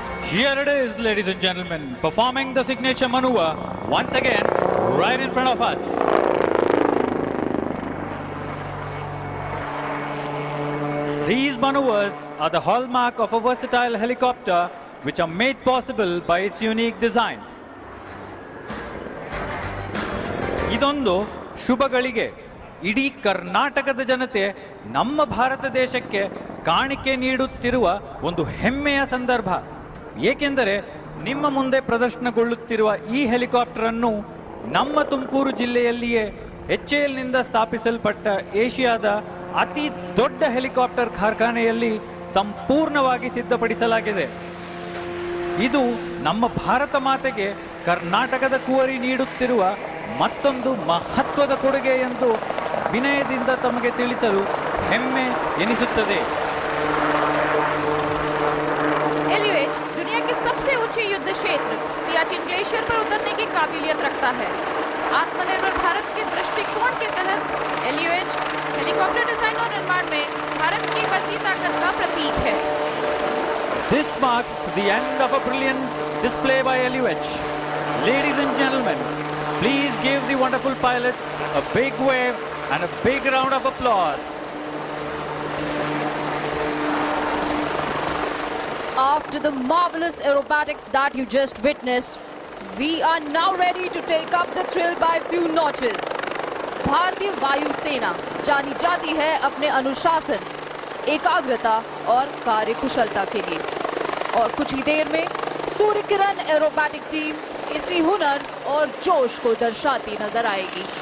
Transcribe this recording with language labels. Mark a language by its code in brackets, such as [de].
[en] Here it is, ladies and gentlemen, performing the signature maneuver once again right in front of us. These maneuvers are the hallmark of a versatile helicopter which are made possible by its unique design. [kn] ಇದೊಂದು ಶುಭಗಳಿಗೆ ಇಡೀ ಕರ್ನಾಟಕದ ಜನತೆ ನಮ್ಮ ಭಾರತ ದೇಶಕ್ಕೆ ಕಾಣಿಕೆ ನೀಡುತ್ತಿರುವ ಒಂದು ಹೆಮ್ಮೆಯ ಸಂದರ್ಭ. ಏಕೆಂದರೆ ನಿಮ್ಮ ಮುಂದೆ ಪ್ರದರ್ಶನಗೊಳ್ಳುತ್ತಿರುವ ಈ ಹೆಲಿಕಾಪ್ಟರ್ ಅನ್ನು ನಮ್ಮ ತುಮಕೂರು ಜಿಲ್ಲೆಯಲ್ಲಿಯೇ HALನಿಂದ ಸ್ಥಾಪಿಸಲ್ಪಟ್ಟ ಏಷ್ಯಾದ ಅತಿ ದೊಡ್ಡ ಹೆಲಿಕಾಪ್ಟರ್ ಕಾರ್ಖಾನೆಯಲ್ಲಿ ಸಂಪೂರ್ಣವಾಗಿ ಸಿದ್ಧಪಡಿಸಲಾಗಿದೆ. ಇದು ನಮ್ಮ ಭಾರತ ಮಾತೆಗೆ ಕರ್ನಾಟಕದ ಕುವರಿ ನೀಡುತ್ತಿರುವ ಮತ್ತೊಂದು ಮಹತ್ವದ ಕೊಡುಗೆ ಎಂದು ವಿನಯದಿಂದ ತಮಗೆ ತಿಳಿಸಲು ಹೆಮ್ಮೆ ಎನಿಸುತ್ತದೆ. [hi] एलिवेज दुनिया के सबसे ऊंचे युद्ध क्षेत्र सियाचिन ग्लेशियर पर उतरने की काबिलियत रखता है. आत्मनिर्भर भारत के दृष्टिकोण के तहत एलिवेज हेलीकॉप्टर डिजाइन और निर्माण में भारत की बढ़ती ताकत का प्रतीक है. [en] This marks the end of a brilliant display by Eliwech. Ladies and gentlemen, please give the wonderful pilots a big wave and a big round of applause. After the marvelous aerobatics that you just witnessed, we are now ready to take up the thrill by few notches. [hi] भारतीय वायु सेना जानी जाती है अपने अनुशासन, एकाग्रता और कार्यकुशलता के लिए, और कुछ ही देर में सूर्य किरण एरोबैटिक टीम इसी हुनर और जोश को दर्शाती नजर आएगी.